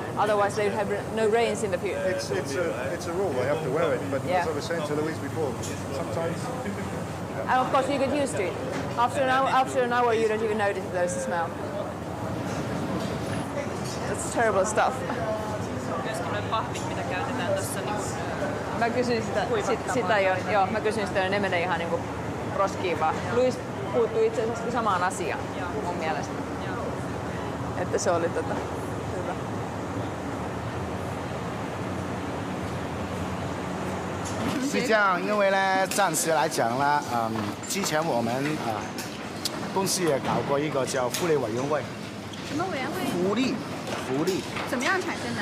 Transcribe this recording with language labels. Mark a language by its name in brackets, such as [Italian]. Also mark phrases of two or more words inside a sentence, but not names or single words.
[English] Otherwise, they would have no rains in the future. It's a rule. They have to wear it. But as I was saying to Louise before, sometimes. And of course, you get used to it. After an hour, you don't even notice there's a smell. That's terrible stuff. [Finnish] Mä kysyin sitä joo, mä kysyin sitä, ne menee ihan niinku roskiin vaan. Luis puuttui itse asiassa samaan asiaan mun mielestä. Että se oli hyvä. [Chinese] 是这样，因为呢，暂时来讲呢，之前我们公司也搞过一个叫福利委员会。什么委员会？福利。怎么样产生的？